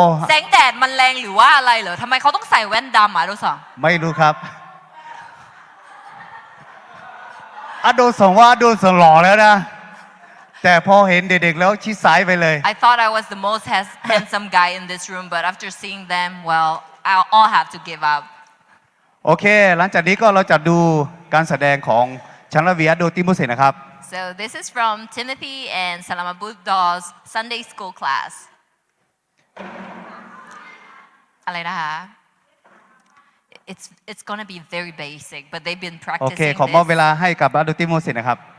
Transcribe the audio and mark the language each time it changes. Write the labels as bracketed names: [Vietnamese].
[Thai] แสงแดดมันแรงหรือว่าอะไรเหรอทำไมเขาต้องใส่แว่นดำอ่ะดูสอง ไม่รู้ครับอโดสองว่าอโดสองหล่อแล้วนะแต่พอเห็นเด็กๆแล้วชิดซ้ายไปเลย [English] I thought I was the most handsome guy in this room but after seeing them well I'll all have to give up [Thai] โอเคหลังจากนี้ก็เราจะดูการแสดงของชันลวีอโดติมุสนะครับ [English] So this is from Timothy and Salamabud Daw's Sunday school class [Thai] อะไรนะคะ [English] It's gonna be very basic but they've been [Thai] โอเค [English] practicing [Thai] ขอมอบเวลาให้กับอโดติมุสนะครับ